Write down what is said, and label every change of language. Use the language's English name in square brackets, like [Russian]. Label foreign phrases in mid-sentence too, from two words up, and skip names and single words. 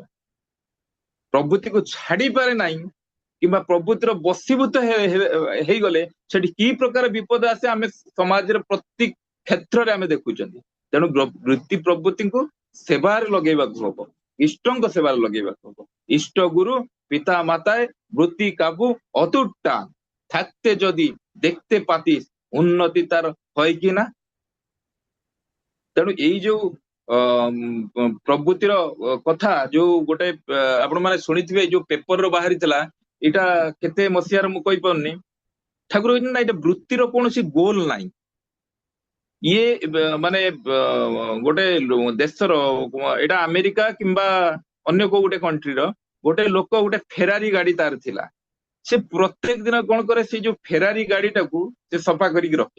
[Odia] ପ୍ରବୃତ୍ତିକୁ ଛାଡି ପାରେ ନାହିଁ, କିମ୍ବା ପ୍ରବୃତ୍ତିର ବଶୀଭୂତ ହେଇଗଲେ ସେଠି କି ପ୍ରକାର ବିପଦ ଆସେ, ଆମେ ସମାଜରେ ପ୍ରତି କ୍ଷେତ୍ରରେ ଆମେ ଦେଖୁଛନ୍ତି। ତେଣୁ ବୃତ୍ତି ପ୍ରବୃତ୍ତିଙ୍କୁ ସେବାରେ ଲଗେଇବାକୁ ହବ। ଇଷ୍ଟଙ୍କ ସେବାରେ ଲଗେଇବାକୁ ହବ। [Bangla] ইষ্ট গুরু পিতা মাতাএ বৃত্তি কাবু অতুট টান থাকতে যদি দেখতে পাতিস উন্নতি তার হয় কি না। [Odia] ତେଣୁ ଏଇ ଯୋଉ ପ୍ରବୃତ୍ତିର କଥା ଯୋଉ ଗୋଟେ ଆପଣ ମାନେ ଶୁଣିଥିବେ ଯୋଉ ପେପରର ବାହାରିଥିଲା, ଏଇଟା କେତେ ମସିହାରେ ମୁଁ କହିପାରୁନି, ଠାକୁର କହିଛନ୍ତି ନା ଏଇଟା ବୃତ୍ତିର କୌଣସି ଗୋଲ ନାହିଁ। ଇଏ ମାନେ ଗୋଟେ ଦେଶର, ଏଇଟା ଆମେରିକା କିମ୍ବା ଅନ୍ୟ କୋଉ ଗୋଟେ କଣ୍ଟ୍ରିର ଗୋଟେ ଲୋକ ଗୋଟେ ଫେରାରି ଗାଡି ତାର ଥିଲା, ସେ ପ୍ରତ୍ୟେକ ଦିନ କଣ କରେ, ସେଇ ଯୋଉ ଫେରାରି ଗାଡିଟାକୁ ସେ ସଫା କରିକି ରଖେ।